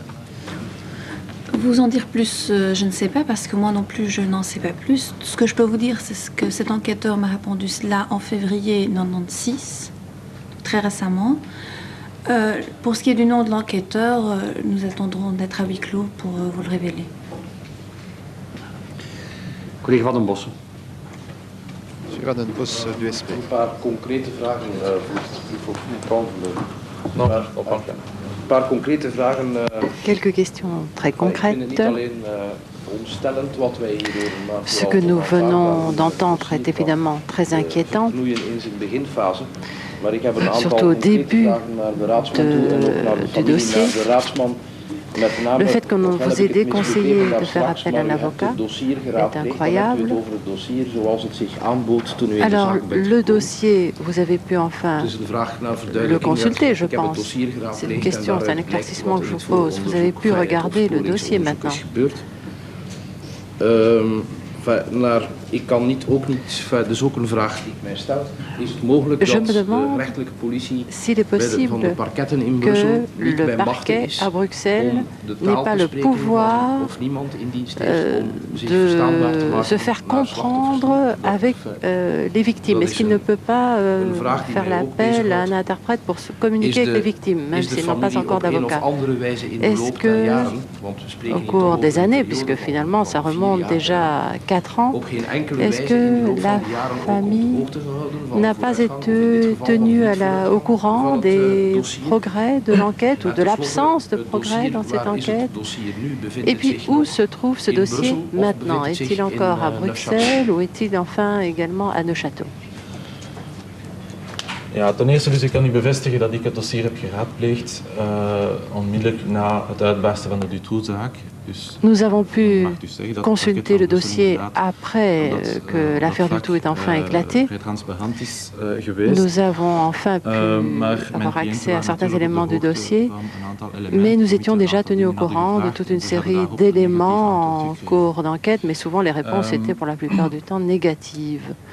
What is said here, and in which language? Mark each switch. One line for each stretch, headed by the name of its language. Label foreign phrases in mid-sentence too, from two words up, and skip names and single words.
French: Vous en dire plus, je ne sais pas, parce que moi non plus, je n'en sais pas plus. Ce que je peux vous dire, c'est que cet enquêteur m'a répondu cela en février 96, très récemment. Pour ce qui est du nom de l'enquêteur, nous attendrons d'être à huis clos pour vous le révéler.
Dutch: Collega Van den Bossen.
French: Monsieur Van den Bos du SP.
Dutch: Een paar concrete vragen, Een paar concrete vragen.
French: Quelques questions très concrètes. Ce que nous venons d'entendre est évidemment très inquiétant, surtout au début du dossier. Le fait qu'on vous ait déconseillé de faire appel à un avocat est incroyable. Alors, le dossier, vous avez pu enfin le consulter, je pense. C'est une question, c'est un éclaircissement que je vous pose. Vous avez pu regarder le dossier maintenant.
Dutch: Ik kan niet, ook niet, dus ook een vraag die ik mij stel. Is het mogelijk dat de rechterlijke politie van de parketten in Brussel niet bij machten is om de taal te spreken of niemand in dienst heeft om zich verstaanbaar te maken
French: se faire comprendre avec les victimes? Est-ce qu'il ne peut pas faire l'appel à un interprète pour se communiquer avec les victimes, même s'ils n'ont pas encore d'avocat? Est-ce que, au cours des années, puisque finalement ça remonte déjà à 4 ans, est-ce que la famille n'a pas été tenue au courant des progrès de l'enquête ou de l'absence de progrès dans cette enquête? Et puis, où se trouve ce dossier maintenant? Est-il encore à Bruxelles ou est-il enfin également à Neuchâtel?
Dutch: Ja, ten eerste dus ik kan u bevestigen dat ik het dossier heb geraadpleegd onmiddellijk na het uitbarsten van de Dutroux-zaak.
French: Nous avons pu consulter le dossier après que l'affaire Dutroux est enfin éclatée. Nous avons enfin pu avoir accès à certains éléments du dossier, mais nous étions déjà tenus au courant de toute une série d'éléments en cours d'enquête, mais souvent les réponses étaient pour la plupart du temps négatives.